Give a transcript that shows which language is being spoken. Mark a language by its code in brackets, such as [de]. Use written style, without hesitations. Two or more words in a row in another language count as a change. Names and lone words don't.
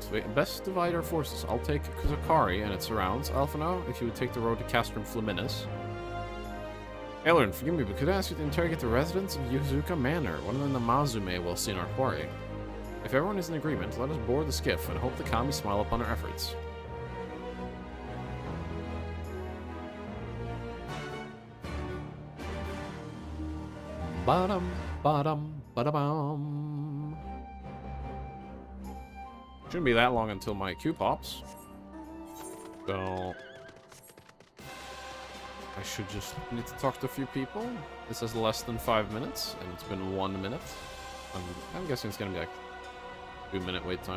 [en] We best divide our forces. I'll take Kuzakari and its surrounds. Alphano, if you would take the road to Castrum Flaminis. Elern, forgive me, but could I ask you to interrogate the residents of Yuzuka Manor, one of the Namazume we'll see in our quarry? If everyone is in agreement, let us board the skiff and hope the Kami smile upon our efforts. Ba-dum, ba-dum, ba-da-bum. Shouldn't be that long until my queue pops. So I should just need to talk to a few people. It says less than 5 minutes, and it's been 1 minute. I'm guessing it's gonna be like 2-minute wait time.